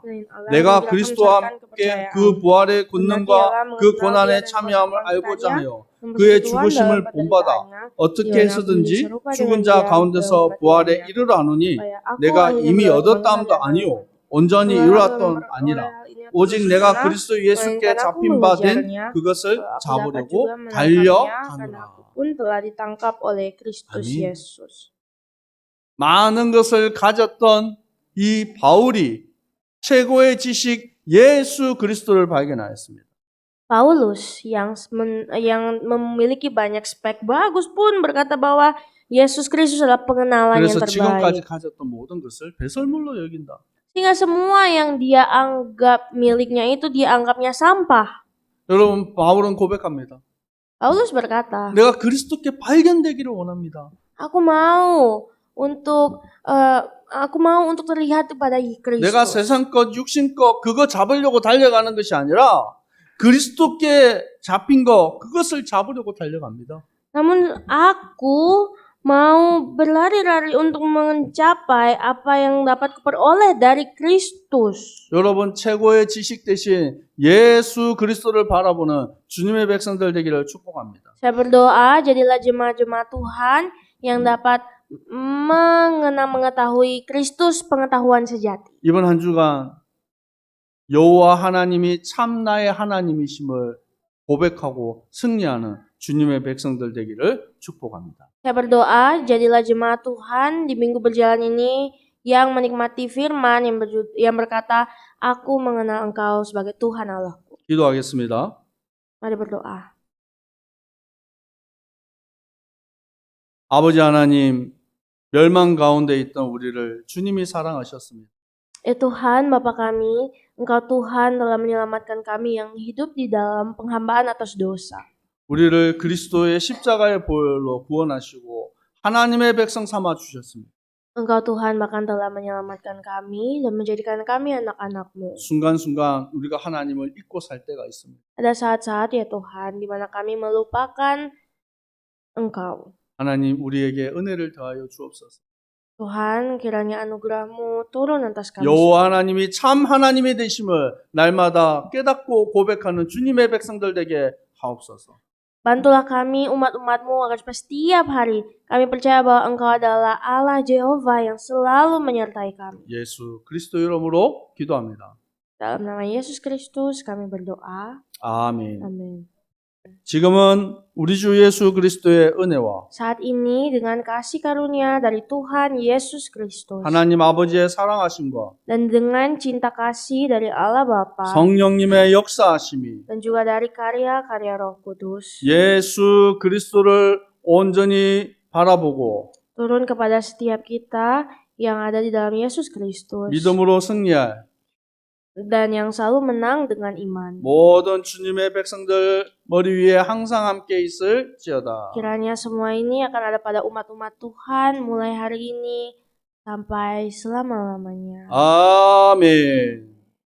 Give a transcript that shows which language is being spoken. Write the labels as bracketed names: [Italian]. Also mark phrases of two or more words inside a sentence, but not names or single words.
[Korean] 내가 그리스도와 함께 그 부활의 권능과 그 고난에 참여함을 알고자 하여 그의 죽으심을 본받아 어떻게 해서든지 죽은 자 가운데서 부활에 이르러 하노니 내가 이미 얻었다함도 아니요 온전히 이루었던 아니라 오직 내가 그리스도 예수께 잡힌 바 된 그것을 잡으려고 달려가노라. 아멘. 많은 것을 가졌던 이 바울이 최고의 지식 예수 그리스도를 발견하였습니다. [Indonesian] Paulus yang memiliki banyak spek bagus pun berkata bahwa Yesus Kristus adalah pengenalan yang [Korean] 그래서 지금까지 [Indonesian] terbaik. [Korean] 가졌던 모든 것을 배설물로 여긴다. [Indonesian] Sehingga semua yang dia anggap miliknya itu dia anggapnya sampah. [Korean] 여러분 바울은 고백합니다. [Indonesian] Paulus berkata, [Korean] 내가 그리스도께 발견되기를 원합니다. [Indonesian] aku mau untuk terlihat kepada [Korean] 내가 [Indonesian] Kristus. [Korean] 세상 것, 육신 것 그거 잡으려고 달려가는 것이 아니라 그리스도께 잡힌 거 그것을 잡으려고 달려갑니다. [Indonesian] Namun aku mau berlari-lari untuk mencapai apa yang dapat kuperoleh dari Kristus. [Korean] 여러분 최고의 지식 대신 예수 그리스도를 바라보는 주님의 백성들 되기를 축복합니다. [Indonesian] Saya berdoa jadilah jemaat-jemaat Tuhan yang dapat mengetahui Kristus, pengetahuan sejati. [Korean] 이번 한 주간 여호와 하나님이 참 나의 하나님이심을 고백하고 승리하는 주님의 백성들 되기를 축복합니다. [Indonesian] Saya berdoa jadilah jemaat Tuhan di minggu berjalan ini yang menikmati firman yang berkata, aku mengenal Engkau sebagai Tuhan Allahku. [Korean] 기도하겠습니다. [Indonesian] Mari berdoa. [Korean] 아버지 하나님, 멸망 가운데 있던 우리를 주님이 사랑하셨습니다. [Indonesian] Tuhan, Bapa kami, Engkau Tuhan telah menyelamatkan kami yang hidup di dalam penghambaan atas dosa. [Korean] 우리를 그리스도의 십자가의 보혈로 구원하시고 하나님의 백성 삼아 주셨습니다. [Indonesian] Engkau Tuhan bahkan telah menyelamatkan kami dan menjadikan kami anak-anak-Mu. [Korean] 순간순간 우리가 하나님을 잊고 살 때가 있습니다. [Indonesian] Ada saat-saat ya Tuhan di mana kami melupakan Engkau. [Korean] 하나님 우리에게 은혜를 더하여 주옵소서. [Indonesian] Tuhan, kiranya anugerah-Mu turun atas kami. [Korean] 여호와 하나님이 참 하나님이 되심을 날마다 깨닫고 고백하는 주님의 백성들 되게 하옵소서. [Indonesian] Bantulah kami umat-umat-Mu agar setiap hari kami percaya bahwa Engkau adalah Allah Jehovah yang selalu menyertai kami. [Korean] 예수 그리스도 이름으로 기도합니다. [Indonesian] Dalam nama Yesus Kristus kami berdoa. [Korean] 아멘. [Indonesian] Amin. [Korean] 지금은 우리 주 예수 그리스도의 은혜와 [Indonesian] Saat ini dengan kasih karunia dari Tuhan Yesus Kristus [Korean] 하나님 아버지의 사랑하심과 [Indonesian] dan dengan cinta kasih dari Allah Bapa [Korean] 성령님의 역사하심이 [Indonesian] dan juga dari karya-karya Roh Kudus [Korean] 예수 그리스도를 온전히 바라보고 [Indonesian] turun kepada setiap kita yang ada di dalam Yesus Kristus [Korean] 믿음으로 승리할 [Indonesian] dan yang selalu menang dengan iman. [Korean] 모든 주님의 백성들 머리 위에 항상 함께 있을지어다. [Indonesian] Kiranya semua ini akan ada pada umat-umat Tuhan mulai hari ini sampai selama-lamanya. [Korean] 아멘.